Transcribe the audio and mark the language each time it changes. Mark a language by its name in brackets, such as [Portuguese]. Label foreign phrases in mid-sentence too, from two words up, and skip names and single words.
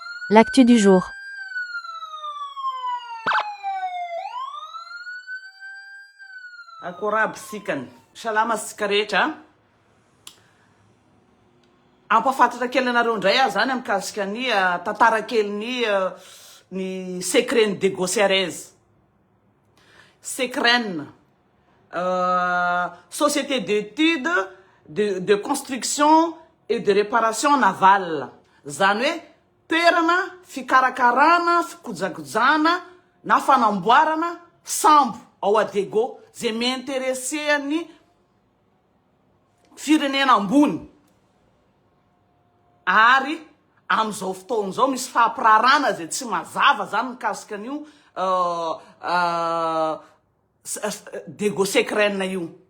[French] L'actu du jour. [Malagasy] Akorab sikany salama sika rehetra ampafantatra kely anareo ndray aho zany amikasika ny tantara kely ny [French] secret de Gosserez. Secret société d'études de construction et de réparation navale. [Malagasy] Zany hoe toerana fikarakarana fikojakojana na fanamboarana sambo ao Adego zay m'intéressé ny firenena ambony. Ary am'izao fotoana zao misy fampirarana zay tsy mazava zany mikasika an'io Dego Secret io.